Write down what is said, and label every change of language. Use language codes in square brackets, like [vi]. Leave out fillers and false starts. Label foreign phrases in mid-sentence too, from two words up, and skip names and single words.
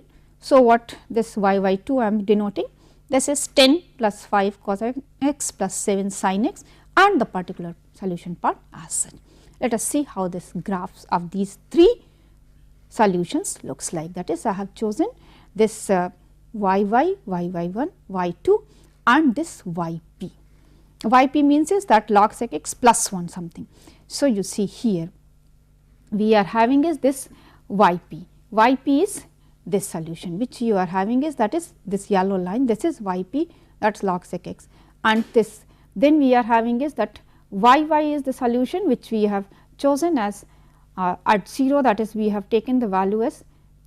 [en] So, what this y2 I am denoting, this is 10 plus 5 cos x plus 7 sin x and the particular solution part as such. Let us see how this graphs of these 3 solutions looks like. That is, I have chosen this yy, yy1, y2 and this yp. Yp means is that log sec x plus 1 something. So, you see here we are having is this yp. Yp is this solution which you are having is that is this yellow line, this is yp, that is log sec x, and this then we are having is that yy is the solution which we have chosen as at 0, that is we have taken the value as 3.